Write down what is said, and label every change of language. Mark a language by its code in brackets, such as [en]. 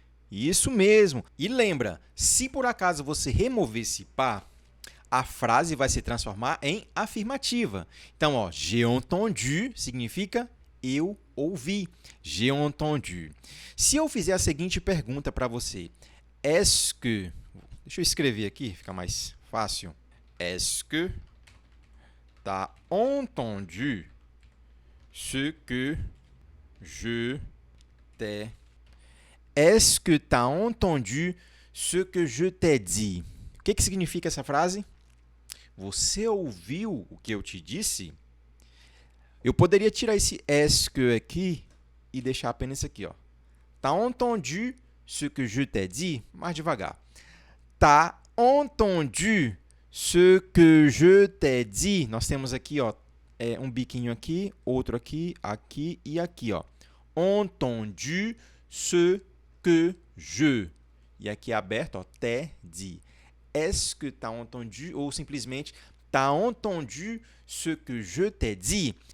[pt] Isso mesmo. E lembra, se por acaso você remover esse pas, a frase vai se transformar em afirmativa. Então, ó, [fr] j'ai entendu [pt] significa eu ouvi. [fr] J'ai entendu. [pt] Se eu fizer a seguinte pergunta para você, [fr] est-ce que... [pt] Deixa eu escrever aqui, fica mais fácil. [fr] Est-ce que t'as entendu ce que je t'ai... Est-ce que t'as entendu ce que je t'ai dit? [pt] O que significa essa frase? Você ouviu o que eu te disse? Eu poderia tirar esse [fr] est-ce que [pt] aqui e deixar apenas isso aqui, ó. [fr] T'as entendu ce que je t'ai dit? [pt] Mais devagar. [fr] T'as entendu ce que je t'ai dit? [pt] Nós temos aqui, ó, um biquinho aqui, outro aqui, aqui e aqui, ó. [fr] Entendu ce que je. [pt] E aqui é aberto, ó, [fr] t'ai dit. Est-ce que t'as entendu? [pt] Ou simplesmente, [fr] t'as entendu ce que je t'ai dit?